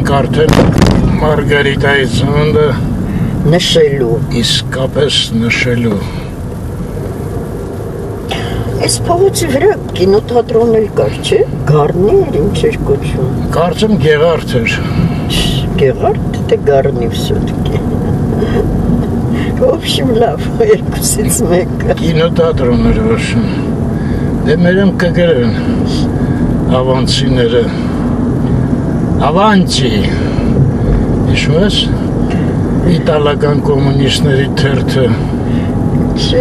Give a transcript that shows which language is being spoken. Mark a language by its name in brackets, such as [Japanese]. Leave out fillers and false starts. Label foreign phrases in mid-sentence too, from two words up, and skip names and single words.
[Armenian] արդեն Մարգարիտայի ծնունդը նշելու։ Իսկապես նշելու։ Այս փողոցի վրա կինոթատրոն էլ կար, չէ՞։ Գառնի էր, ինչ էր կոչվում։ Կարծեմ Գեղարդ էր։ Գեղարդ, թե Գառնի [Russian] все-таки։ В общем, [Armenian] լավ, երկուսից մեկը։ Կինոթատրոն էր ոչմ։ Դե մերեմ կգրեն ավանցիները։ Ավանցի։ Հիշում ես։ Իտալական կոմունիստների թերթը։ Չէ։